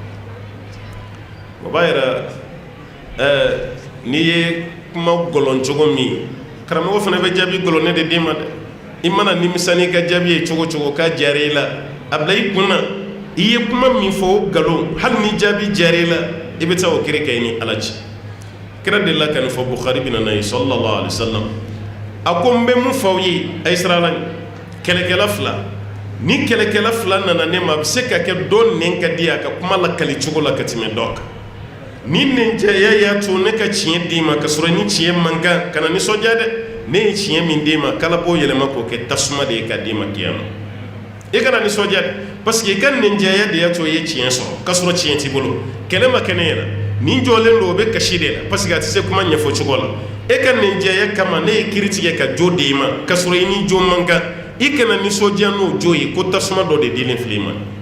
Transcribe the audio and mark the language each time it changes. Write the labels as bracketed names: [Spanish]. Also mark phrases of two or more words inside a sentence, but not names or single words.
[Bambara] o b'a yira n'i ye kuma gɔlɔn cogo min karamɔgɔ fana bɛ jaabi gɔlɔnɛ de d'i ma dɛ i mana nimisa n'i ka jaabi ye cogo cogo k'a diyara i la a bila i kun na i ye kuma min fɔ o nkalon hali ni jaabi diyara i la i bɛ taa o kiri kɛ i ni ala cɛ kira de la ka nin fɔ Bukhari bɛ na ye [Arabic] صلى الله عليه وسلم [Bambara] a ko n bɛ mun fɔ aw ye a ye sira la kɛlɛkɛla fila ni kɛlɛkɛla fila nana ne ma a bɛ se ka kɛ dɔ nɛn ka di a ka kuma lakali cogo la ka tɛmɛ dɔ kan ni nɛnjɛya y'a to ne ka tiɲɛ d'i ma ka sɔrɔ ni tiɲɛ man kan kana nisɔndiya dɛ ne ye tiɲɛ min d'e ma k'ala b'o yɛlɛma k'o kɛ tasuma de ye ka d'i ma kiyama i kana nisɔndiya dɛ [French] parce que [Bambara] i ka nɛnjɛya de y'a to i ye tiɲɛ sɔrɔ ka sɔrɔ tiɲɛ t'i bolo kɛlɛ ma kɛ ne ɲɛna nin jɔlen don o bɛ kasi de la [French] parce que [Bambara] a tɛ se kuma ɲɛfɔ cogo la e ka nɛnjɛya kama ne ye kiri tigɛ ka jo d'e ma ka sɔrɔ i ni jo man kan i kana nisɔndiya n'o jo ye ko tasuma dɔ de dilen filɛ i ma